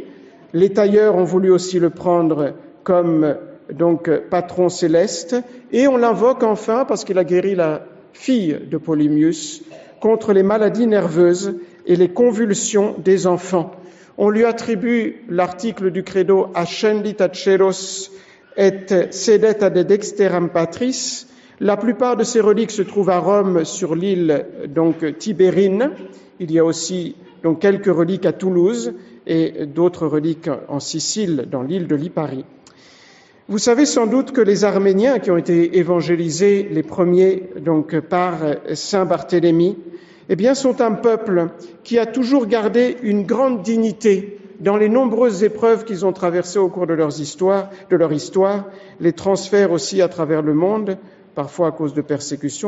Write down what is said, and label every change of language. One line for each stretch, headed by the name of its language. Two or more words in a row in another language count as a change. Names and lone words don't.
French: Les tailleurs ont voulu aussi le prendre comme donc patron céleste, et on l'invoque enfin parce qu'il a guéri la fille de Polybius contre les maladies nerveuses et les convulsions des enfants. On lui attribue l'article du credo
Latin: Ascendit ad celos et sedet ad dexteram patris.
French: La plupart de ces reliques se trouvent à Rome sur l'île Tibérine. Il y a aussi quelques reliques à Toulouse et d'autres reliques en Sicile, dans l'île de Lipari. Vous savez sans doute que les Arméniens qui ont été évangélisés les premiers par saint Barthélemy, sont un peuple qui a toujours gardé une grande dignité dans les nombreuses épreuves qu'ils ont traversées au cours de leur histoire, les transferts aussi à travers le monde, parfois à cause de persécutions.